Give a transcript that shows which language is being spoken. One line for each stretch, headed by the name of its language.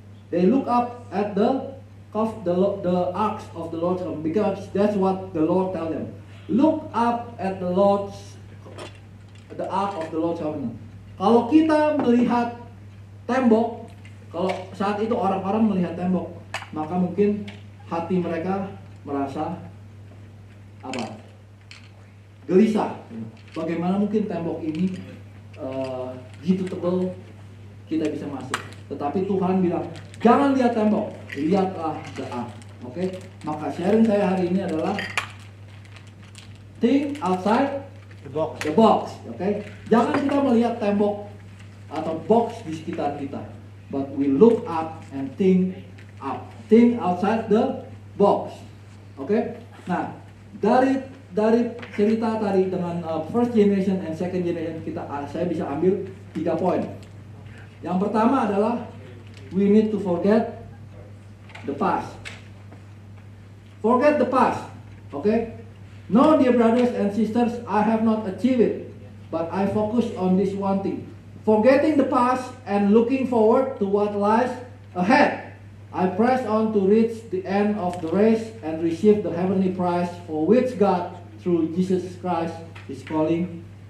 English: They look up at the ark of the Lord, because that's what the Lord tell them. Look up at the ark of the Lord's covenant.
Indonesian: Kalau kita melihat tembok, kalau saat itu orang-orang melihat tembok, maka mungkin hati mereka merasa apa? Gelisah. Bagaimana mungkin tembok ini gitu tebal kita bisa masuk? Tetapi Tuhan bilang, jangan lihat tembok, lihatlah
English: the ark.
Indonesian: Oke? Maka sharing saya hari ini adalah
English: think outside the box.
Indonesian: Oke? Jangan kita melihat tembok atau box di sekitar kita,
English: but we look up and think up. Think outside the box.
Indonesian: Oke? Nah, dari cerita tadi dengan
English: first generation and second generation
Indonesian: saya bisa ambil 3 poin. Yang pertama adalah
English: we need to forget the past. Forget the past. Okay? No, dear brothers and sisters, I have not achieved it, but I focus on this one thing. Forgetting the past and looking forward to what lies ahead. I press on to reach the end of the race and receive the heavenly prize for which God, through Jesus Christ, is calling